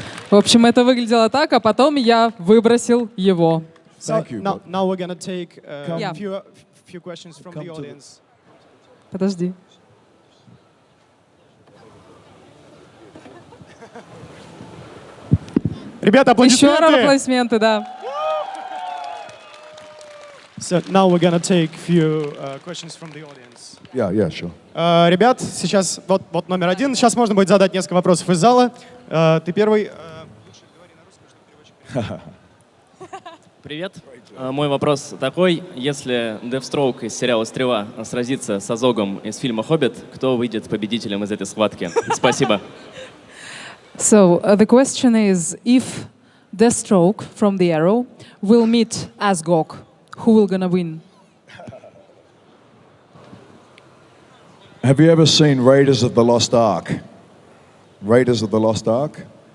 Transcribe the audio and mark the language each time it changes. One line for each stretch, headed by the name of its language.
Russian: В общем, это выглядело так, а потом я выбросил его.
English: So Thank you, now we're gonna take Yeah. few questions from the audience.
Russian: Подожди. Ребята, Еще раз аплодисменты! аплодисменты, да.
English: So now we're gonna take few questions from the audience. Yeah, sure.
Russian: Ребят, сейчас вот номер один. Сейчас можно будет задать несколько вопросов из зала. Ты первый. Привет. Мой вопрос такой. Если Deathstroke из сериала «Стрела» сразится с Азогом из фильма «Хоббит», кто выйдет победителем из этой схватки? Спасибо.
English: So the question is, if Deathstroke from the Arrow will meet Azog, who will gonna win? Have you ever seen Raiders of the Lost Ark? Raiders of the Lost Ark?